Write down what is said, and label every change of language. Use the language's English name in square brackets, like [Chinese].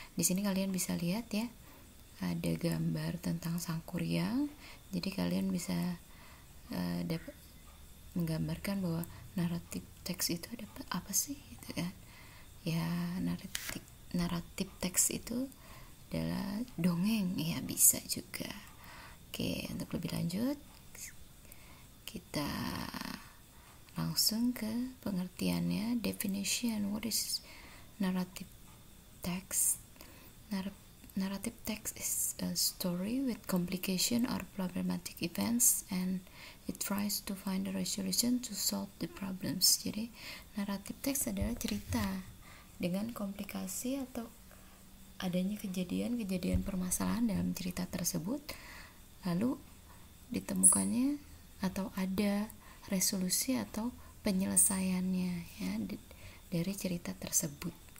[Indonesian] Di sini kalian bisa lihat ya, ada gambar tentang sangkuriang, jadi kalian bisa dapat menggambarkan bahwa naratif teks itu ada apa sih gitu kan ya. Naratif teks itu adalah dongeng ya, bisa juga. Oke, untuk lebih lanjut kita langsung ke pengertiannya. [English] Definition, what is narrative text? Narrative text is a story with complication or problematic events and it tries to find a resolution to solve the problems. [Indonesian] Jadi naratif teks adalah cerita dengan komplikasi atau adanya kejadian permasalahan dalam cerita tersebut, lalu ditemukannya atau ada resolusi atau penyelesaiannya ya dari cerita tersebut.